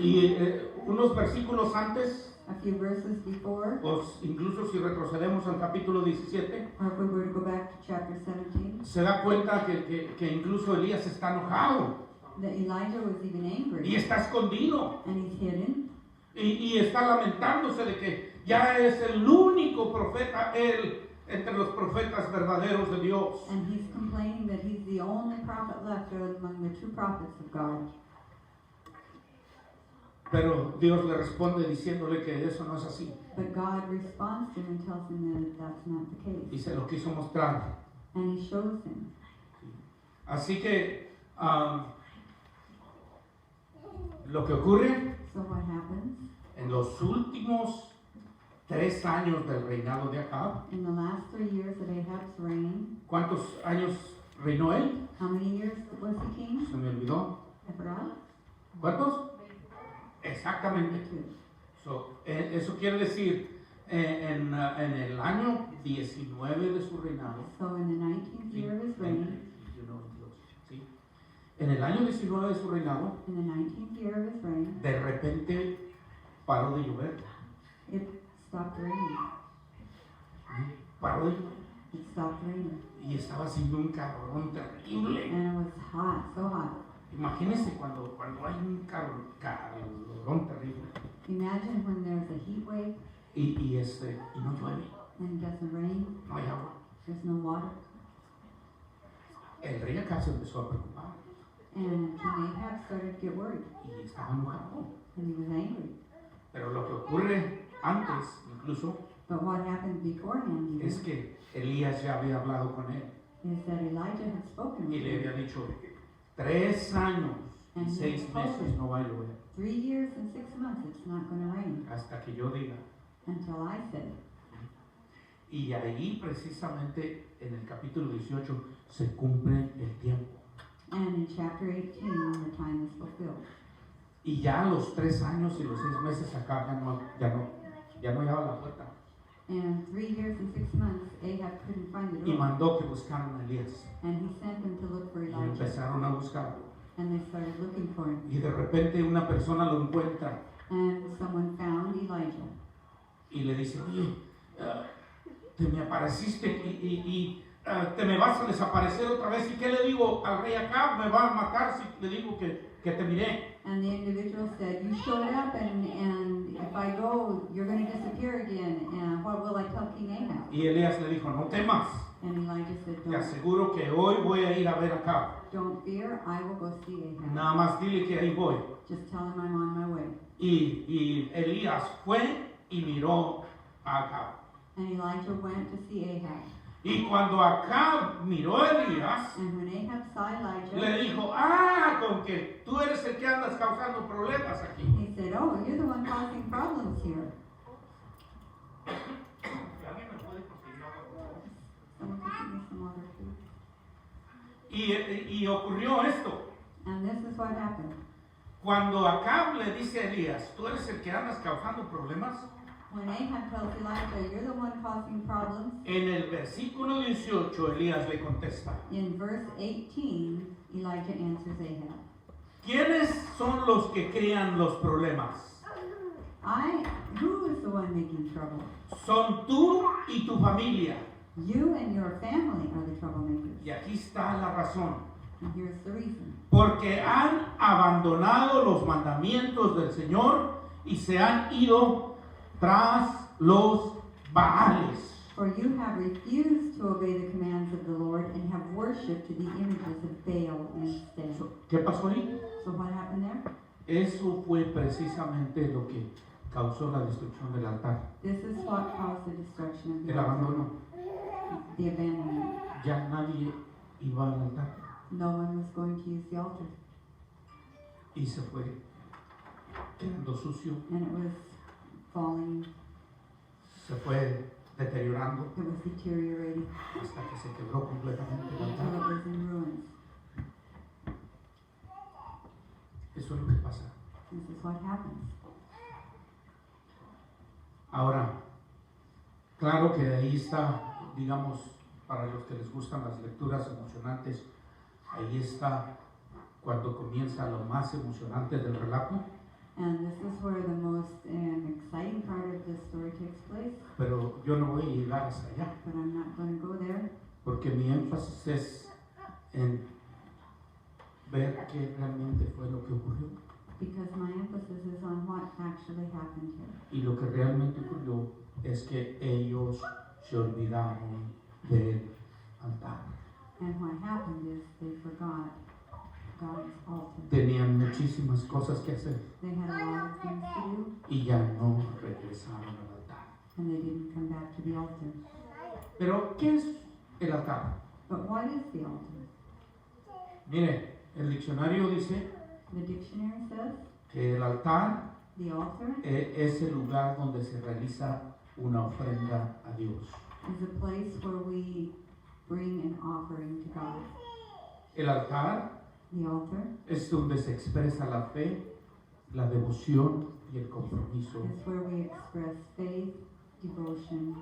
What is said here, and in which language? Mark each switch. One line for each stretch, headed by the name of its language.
Spanish: Y unos versículos antes,
English: A few verses before,
Spanish: pues incluso si retrocedemos al capítulo 17,
English: or if we were to go back to chapter 17,
Spanish: se da cuenta que incluso Elías está enojado
English: that Elijah was even
Spanish: y
English: angry,
Spanish: está escondido
English: and he's hidden,
Spanish: y está lamentándose de que ya es el único profeta, él, entre los profetas verdaderos de Dios.
English: and he's complaining that he's the only prophet left among the true prophets of God.
Spanish: Pero Dios le responde diciéndole que eso no es así.
English: But God responds to him and tells him that that's not the
Spanish: Y
English: case.
Spanish: se lo quiso mostrar.
English: And he shows him.
Spanish: Así que lo que ocurre
English: So what happens?
Spanish: en los últimos 3 años del reinado de Acab,
English: In the last 3 years of Ahab's reign,
Spanish: ¿cuántos años reinó él?
English: how many years was he king?
Spanish: Se me olvidó.
English: I forgot.
Spanish: ¿Cuántos? Exactamente.
English: 2.
Spanish: Eso quiere decir, en el año 19 de su reinado,
English: So in the 19th year of his reign,
Spanish: ¿sí? En el año 19 de su reinado,
English: in the 19th year of his reign,
Spanish: de repente paró de llover.
English: it stopped raining.
Spanish: Paró de llover.
English: It stopped raining.
Spanish: Y estaba haciendo un calorón terrible.
English: And it was hot, so hot.
Spanish: Imagínense cuando hay un calorón terrible
English: Imagine when there's a heat wave
Spanish: y no llueve,
English: and it doesn't rain,
Spanish: no hay agua.
English: there's no water.
Spanish: El rey acá se empezó a preocupar
English: And King Ahab started to get worried,
Spanish: y estaba enojado.
English: and he was angry.
Spanish: Pero lo que ocurre antes, incluso,
English: But what happened beforehand
Spanish: es
English: even,
Spanish: que Elías ya había hablado con él
English: is that Elijah had spoken
Spanish: y
English: with
Spanish: le
English: him.
Spanish: había dicho, 3 años y 6 meses no va a llover
English: 3 years and 6 months it's not going to rain
Spanish: hasta que yo diga.
English: until I say.
Spanish: Y ahí precisamente en el capítulo 18 se cumple el tiempo.
English: And in chapter 18, the time is fulfilled.
Spanish: Y ya los 3 años y los 6 meses acá ya no hallaba la puerta.
English: And 3 years and 6 months, Ahab couldn't find the
Spanish: Y
English: door.
Spanish: mandó que buscaran a Elías.
English: And he sent them to look for
Spanish: Y
English: Elijah.
Spanish: empezaron a buscarlo.
English: And they started looking for him.
Spanish: Y de repente una persona lo encuentra
English: And someone found Elijah.
Spanish: y le dice, oye, te me apareciste y te me vas a desaparecer otra vez. ¿Y qué le digo al rey Acab? Me va a matar si le digo que te miré.
English: And the individual said, you showed up and if I go, you're going to disappear again. And what will I tell King Ahab?
Spanish: Y Elías le dijo, no temas,
English: And Elijah said,
Spanish: te aseguro que hoy voy a ir a ver a Acab.
English: don't fear, I will go see Ahab.
Spanish: Nada más dile que ahí voy.
English: Just tell him I'm on my way.
Spanish: Y Elías fue y miró a Acab.
English: And Elijah went to see Ahab.
Spanish: Y cuando Acab miró a Elías,
English: And when Ahab saw Elijah,
Spanish: le dijo, con que tú eres el que andas causando problemas aquí.
English: he said, oh, you're the one causing problems here.
Spanish: ¿Alguien me puede conseguir agua, por favor?
English: Someone can give me some water, please.
Spanish: Y ocurrió esto.
English: And this is what happened.
Spanish: Cuando Acab le dice a Elías, tú eres el que andas causando problemas,
English: When Ahab tells Elijah, you're the one causing problems,
Spanish: en el versículo 18 Elías le contesta,
English: in verse 18, Elijah answers Ahab.
Spanish: ¿quiénes son los que crean los problemas?
English: Who is the one making trouble?
Spanish: Son tú y tu familia.
English: You and your family are the troublemakers.
Spanish: Y aquí está la razón.
English: And here's the reason.
Spanish: Porque han abandonado los mandamientos del Señor y se han ido tras los Baales.
English: For you have refused to obey the commands of the Lord and have worshipped to the images of Baal instead.
Spanish: ¿Qué pasó ahí?
English: So what happened there?
Spanish: Eso fue precisamente lo que causó la destrucción del altar.
English: This is what caused the destruction of the
Spanish: El
English: altar,
Spanish: abandono.
English: the abandonment.
Spanish: Ya nadie iba al altar
English: No one was going to use the altar.
Spanish: y se fue quedando sucio,
English: And it was falling,
Spanish: se fue deteriorando
English: it was deteriorating
Spanish: hasta que se quebró completamente el
English: until
Spanish: altar.
English: it was in ruins.
Spanish: Eso es lo que pasa.
English: This is what happens.
Spanish: Ahora, claro que ahí está, digamos, para los que les gustan las lecturas emocionantes, ahí está cuando comienza lo más emocionante del relato.
English: And this is where the most exciting part of the story takes place,
Spanish: Pero yo no voy a llegar hasta allá,
English: but I'm not going to go there
Spanish: porque mi énfasis es en ver qué realmente fue lo que ocurrió.
English: because my emphasis is on what actually happened here.
Spanish: Y lo que realmente ocurrió es que ellos se olvidaron del altar.
English: And what happened is they forgot God's altar.
Spanish: Tenían muchísimas cosas que hacer
English: They had a lot of things to do,
Spanish: y ya no regresaron al altar.
English: and they didn't come back to the altar.
Spanish: Pero, ¿qué es el altar?
English: But what is the altar?
Spanish: Mire, el diccionario dice
English: The dictionary says
Spanish: que el altar
English: the altar
Spanish: es el lugar donde se realiza una ofrenda a Dios.
English: is a place where we bring an offering to God.
Spanish: El altar
English: The altar
Spanish: es donde se expresa la fe, la devoción y el compromiso
English: is where we express faith, devotion,